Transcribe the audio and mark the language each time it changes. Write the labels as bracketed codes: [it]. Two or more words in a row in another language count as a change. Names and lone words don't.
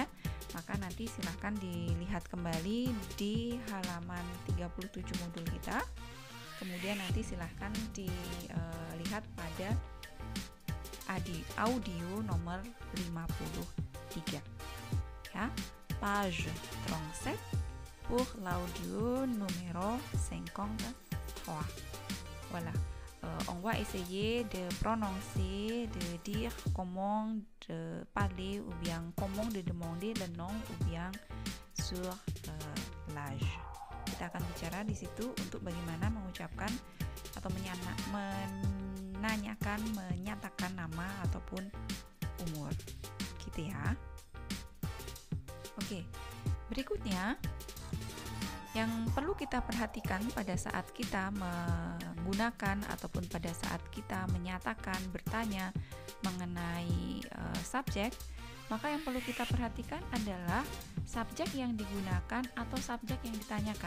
[id] Maka nanti silahkan dilihat kembali di halaman 37 modul kita. Kemudian nanti silahkan dilihat pada audio nomor 53. [fr] baca page 37 pour l'audio numéro 53. Voilà. On va essayer de prononcer, de dire comment de parler ou bien comment de demander le nom ou bien sur l'âge. [id] Kita akan bicara di situ untuk bagaimana mengucapkan atau menanyakan, menyatakan nama ataupun umur. Gitu ya. Oke. Berikutnya yang perlu kita perhatikan pada saat kita menggunakan ataupun pada saat kita menyatakan, bertanya mengenai subjek, maka yang perlu kita perhatikan adalah subjek yang digunakan atau subjek yang ditanyakan.